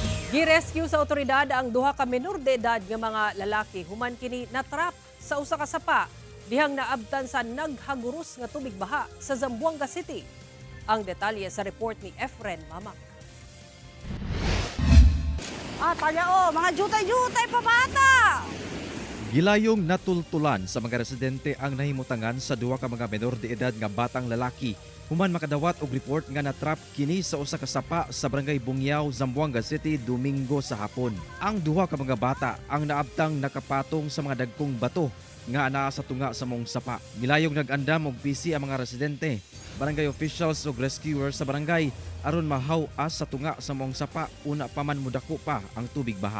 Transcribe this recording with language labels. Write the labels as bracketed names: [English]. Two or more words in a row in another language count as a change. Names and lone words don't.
[Cebuano] Gi-rescue sa otoridad ang duha ka menor de edad nga mga lalaki human kini natrap sa usa ka sapa dihang naabtan sa naghaguros nga tubig baha sa Zamboanga City. Ang detalye sa report ni Efren Mamak. Mga jutay-jutay pa bata! Gilayong natultulan sa mga residente ang nahimutangan sa duha ka mga menor de edad nga batang lalaki human makadawat og report nga natrap kini sa usa ka sapa sa barangay Bungyao, Zamboanga City Domingo sa hapon. Ang duha ka mga bata ang naabtang nakapatong sa mga dagkong bato nga anaa sa tunga sa mong sapa. Gilayong nag-andam og PC ang mga residente, barangay officials ug rescuers sa barangay aron mahaw-as sa tunga sa mong sapa una pa man mudako pa ang tubig baha.